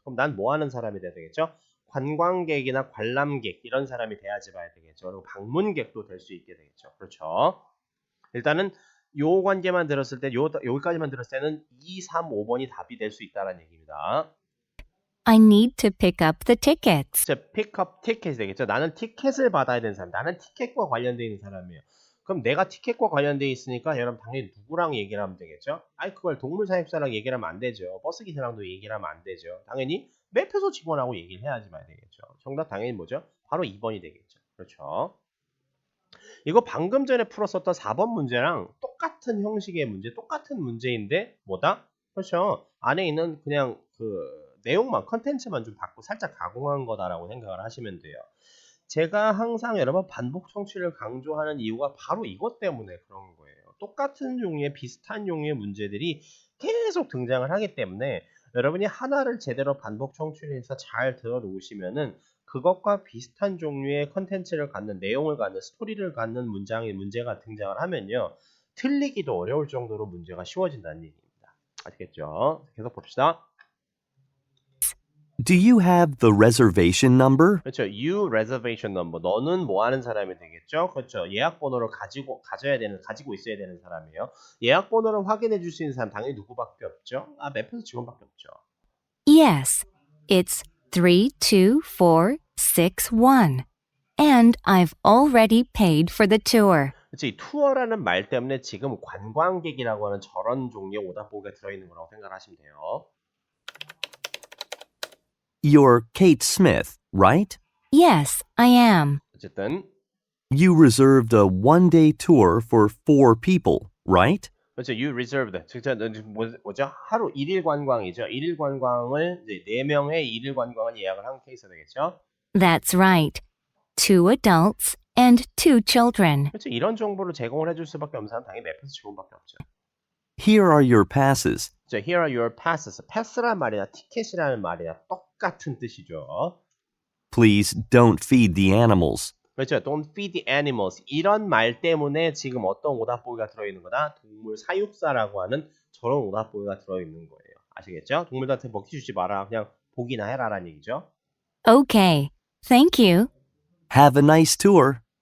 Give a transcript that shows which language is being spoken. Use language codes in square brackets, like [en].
[ko] 그럼 난 뭐 하는 사람이 돼야 되겠죠? 관광객이나 관람객 이런 사람이 돼야지 봐야 되겠죠. 그리고 방문객도 될 수 있게 되겠죠. 그렇죠. 일단은 요 관계만 들었을 때 여기까지만 들었을 때는 2, 3, 5번이 답이 될 수 있다는 얘기입니다. [en] I need to pick up the tickets. [ko] 자, [en] pick up ticket [ko] 이 되겠죠. 나는 티켓을 받아야 되는 사람. 나는 티켓과 관련되어 있는 사람이에요. 그럼 내가 티켓과 관련되어 있으니까 여러분 당연히 누구랑 얘기를 하면 되겠죠? 아이 그걸 동물 사육사랑 얘기를 하면 안 되죠. 버스 기사랑도 얘기를 하면 안 되죠. 당연히 매표소 직원하고 얘기를 해야지만 되겠죠. 정답 당연히 뭐죠? 바로 2번이 되겠죠. 그렇죠. 이거 방금 전에 풀었었던 4번 문제랑 똑같은 형식의 문제, 똑같은 문제인데 뭐다? 그렇죠. 안에 있는 그냥 그 내용만, 컨텐츠만 좀 바꾸고 살짝 가공한 거다라고 생각을 하시면 돼요. 제가 항상 여러분 반복 청취를 강조하는 이유가 바로 이것 때문에 그런 거예요. 똑같은 종류의 비슷한 종류의 문제들이 계속 등장을 하기 때문에 여러분이 하나를 제대로 반복 청취를 해서 잘 들어 놓으시면은 그것과 비슷한 종류의 컨텐츠를 갖는 내용을 갖는 스토리를 갖는 문제가 등장을 하면요. 틀리기도 어려울 정도로 문제가 쉬워진다는 얘기입니다. 아시겠죠? 계속 봅시다. [en] Do you have the reservation number? [ko] 그렇죠. [en] You reservation number. [ko] 너는 뭐 하는 사람이 되겠죠? 그렇죠. 예약 번호를 가지고 있어야 되는 사람이에요. 예약 번호를 확인해 줄 수 있는 사람 당연히 누구밖에 없죠? 매표소 직원밖에 없죠. [en] Yes, it's 32461. And I've already paid for the tour. [ko] 그렇지. 이 투어라는 말 때문에 지금 관광객이라고 하는 저런 종류의 오답보기가 들어있는 거라고 생각하시면 돼요. [en] You're Kate Smith, right? Yes, I am. [ko] 어쨌든 [en] You reserved a one-day tour for 4 people, right? [ko] 그렇죠. [en] You reserved. [ko] 진짜 뭐죠? 하루 1일 관광이죠. 1일 관광을 이제 4명의 1일 관광을 예약을 한 케이스 되겠죠. [en] That's right. 2 adults and 2 children. [ko] 그렇죠. 이런 정보를 제공을 해줄 수밖에 없는 사람 당연히 매표소 직원밖에 없죠. [en] Here are your passes. 자, here are your passes. [ko] 패스란 말이나 티켓이라는 말이나 똑같은 뜻이죠. [en] Please don't feed the animals. [ko] 그렇죠. [en] Don't feed the animals. [ko] 이런 말 때문에 지금 어떤 오답보기가 들어있는 거다? 동물 사육사라고 하는 저런 오답보기가 들어있는 거예요. 아시겠죠? 동물들한테 먹이 주지 마라. 그냥 보기나 해라라는 얘기죠. [en] Okay. Thank you. Have a nice tour.